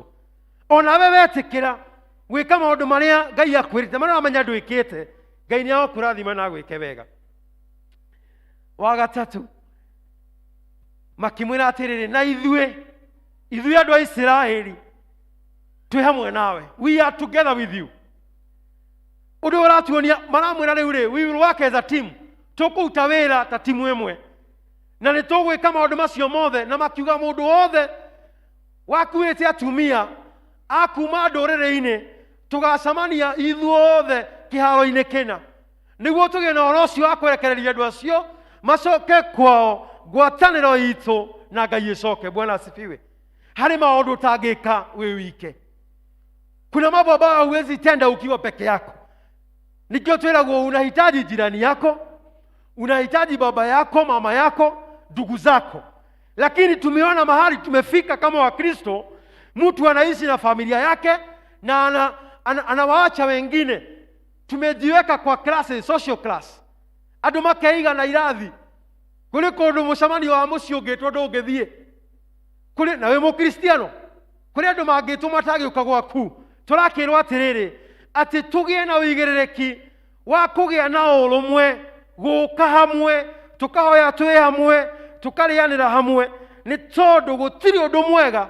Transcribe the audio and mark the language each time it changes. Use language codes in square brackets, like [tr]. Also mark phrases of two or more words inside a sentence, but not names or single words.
[ki] Onawe wetĩkĩra gwĩka maũndũ marĩa Ngai akwĩrĩte, marĩa wamenya ndwĩkĩte, Ngai nĩ agũkũrathima na gwĩke wega. Wa gatatũ, makĩmwĩra atĩrĩrĩ, na ithuĩ ithuĩ andũ a Isiraeli twĩ hamwe nawe, [en] we are together with you. [ki] Ũndũ ũratuonia maramwĩra rĩu rĩ, [en] we will work as a team, [ki] tũkũruta wĩra ta timu ĩmwe, na nĩ tũgwĩka maũndũ macio mothe. Na makiuga mũndũ wothe wakuĩte atumia akuma ndũrĩrĩ-inĩ tũgacamania ithuothe kĩharo-inĩ kĩna, nĩguo tũgĩe na ũhoro ũcio wa kwerekereria andũ acio macoke kwao, ngwatanĩro itũ na Ngai ĩcoke. [sw] Bwana asifiwe. [ki] Harĩ maũndũ ũtangĩka wĩ wike. [sw] Kuna mambo ambayo huwezi tenda ukiwa peke yako. [ki] Nikio twĩragwo [sw] unahitaji jirani yako, unahitaji baba yako, mama yako, ndugu zako. Lakini tumeona mahali tumefika kama Wakristo, mtu anaishi na familia yake na anawaacha wengine. Tumejiweka kwa class, [en] social class. [ki] Andũ makeiga na irathi. Kũrĩ kũndũ mũcemanio wa mũciĩ ũngĩtwo ndũngĩthiĩ. Kũrĩ na wĩ Mũkristiano. Kũrĩ andũ mangĩtwo matagĩũka gwaku. Tũrakĩrwo atĩrĩrĩ, atĩ tũgĩe na ũigĩrĩrĩki wa kũgĩa na ũrũmwe, gũka hamwe, tũkahoya twĩ hamwe, tũkarĩanĩra hamwe, nĩ tondũ gũtirĩ ũndũ mwega.